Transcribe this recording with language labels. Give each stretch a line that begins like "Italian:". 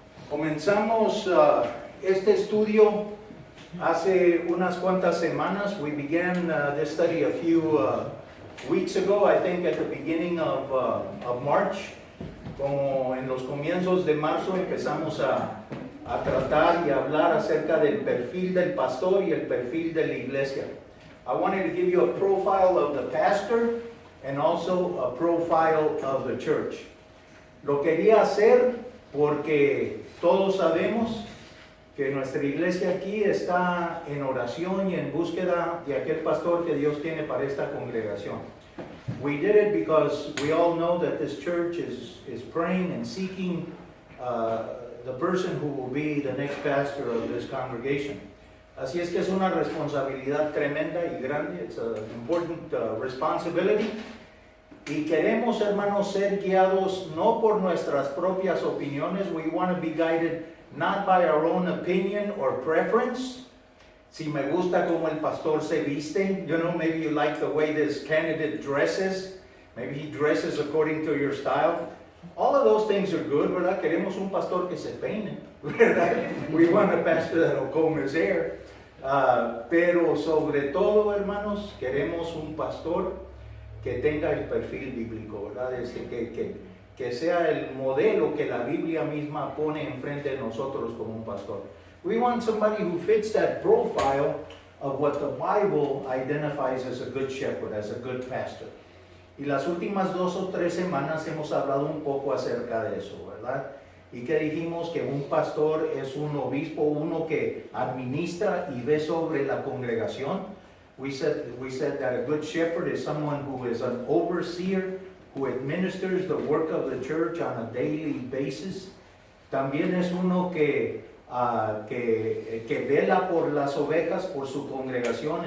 Spanish: Comenzamos este estudio hace unas cuantas semanas.
English: We began this study a few weeks ago, I think at the beginning of March.
Spanish: Como en los comienzos de marzo empezamos a tratar y a hablar acerca del perfil del pastor y el perfil de la iglesia.
English: I wanted to give you a profile of the pastor and also a profile of the church.
Spanish: Lo quería hacer porque todos sabemos que nuestra iglesia aquí está en oración y en búsqueda de aquel pastor que Dios tiene para esta congregación.
English: We did it because we all know that this church is praying and seeking the person who will be the next pastor of this congregation.
Spanish: Así es que es una responsabilidad tremenda y grande.
English: It's an important responsibility.
Spanish: Y queremos, hermanos, ser guiados no por nuestras propias opiniones.
English: We want to be guided not by our own opinion or preference.
Spanish: Si me gusta como el pastor se viste,
English: you know, maybe you like the way this candidate dresses. Maybe he dresses according to your style. All of those things are good,
Spanish: ¿verdad? Queremos un pastor que se peine, ¿verdad?
English: We want a pastor that will comb his hair.
Spanish: Pero sobre todo, hermanos, queremos un pastor que tenga el perfil bíblico, ¿verdad? Que sea el modelo que la Biblia misma pone enfrente de nosotros como un pastor.
English: We want somebody who fits that profile of what the Bible identifies as a good shepherd, as a good pastor.
Spanish: Y las últimas 2 o 3 semanas hemos hablado un poco acerca de eso, ¿verdad? Y que dijimos que un pastor es un obispo, uno que administra y ve sobre la congregación.
English: We said that a good shepherd is someone who is an overseer, who administers the work of the church on a daily basis.
Spanish: También es uno que vela por las ovejas, por su congregación.